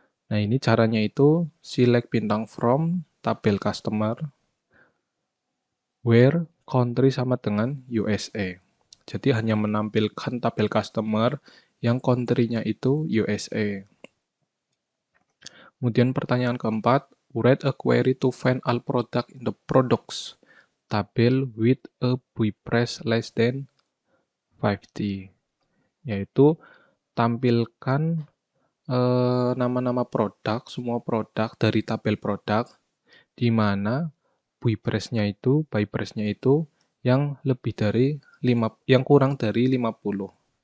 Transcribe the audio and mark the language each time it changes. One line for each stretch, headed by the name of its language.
Indonesian: Nah, ini caranya itu select bintang from tabel customer, where country sama dengan USA. Jadi hanya menampilkan tabel customer yang country-nya itu USA. Kemudian pertanyaan keempat,
English: write a query to find all product in the products table with a buy price less than 50.
Indonesian: Yaitu tampilkan nama-nama produk, semua produk dari tabel produk, di mana buy price-nya itu yang lebih dari yang kurang dari 50.